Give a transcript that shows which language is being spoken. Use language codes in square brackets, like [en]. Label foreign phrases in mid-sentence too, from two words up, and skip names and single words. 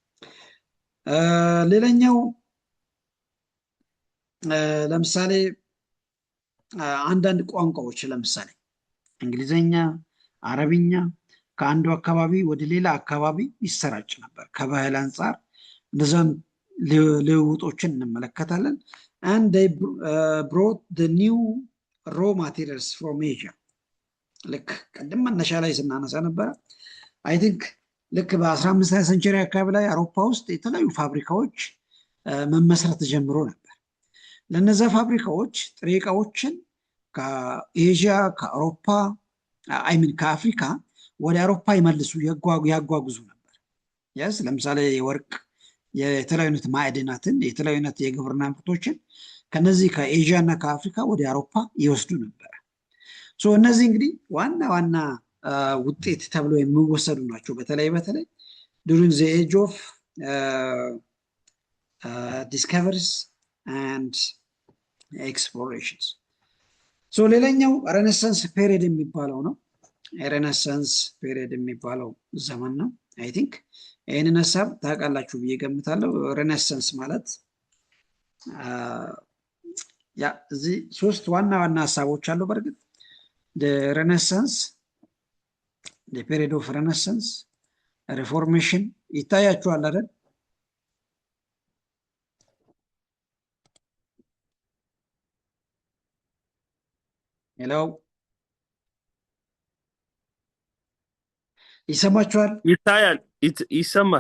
[am] ሌላኛው ለምሳሌ አንዳንድ ቋንቋዎች ለምሳሌ እንግሊዘኛ፣ አረብኛ ከአንዱ አካባቢ ወደ ሌላ አካባቢ ይሰራጭ ነበር። ከባህል አንጻር እንደዛም ልውውጦችን እንመለከታለን። [en] and they brought the new raw materials from Asia። [am] ልክ ቀደም መነሻ ላይ ስናነሳ ነበረ [en] I think [am] ልክ በ15ኛ ሴንቸሪ አካባቢ ላይ አውሮፓ ውስጥ የተለያዩ ፋብሪካዎች መመስረት ጀምሮ ነበር። ለነዛ ፋብሪካዎች ጥሬ ዕቃዎችን ከኤዥያ፣ ከአውሮፓ ከአፍሪካ ወደ አውሮፓ ይመልሱ ያጓጉዙ ነበር። ያስ ለምሳሌ የወርቅ የተለያዩ አይነት ማዕድናትን የተለያዩ አይነት የግብርና ምርቶችን ከነዚህ ከኤዥያ እና ከአፍሪካ ወደ አውሮፓ ይወስዱ ነበር። እነዚህ እንግዲህ ዋና ዋና ውጤት ተብሎ የሚወሰዱ ናቸው። በተለይ [en] during the age of discoveries and explorations. [am] ሌላኛው [en] Renaissance period [am] የሚባለው ነው። [en] Renaissance period [am] የሚባለው ዘመን ነው። [en] I think [am] ይህንን ሀሳብ ታውቃላችሁ ብዬ ገምታለሁ። ሬኔሳንስ ማለት እዚህ ሶስት ዋና ዋና ሀሳቦች አሉ። በእርግጥ [en] the Renaissance, the period of Renaissance, Reformation [am] ይታያችኋል አይደል? ሄሎ ይሰማችኋል? ይታያል፣ ይሰማል።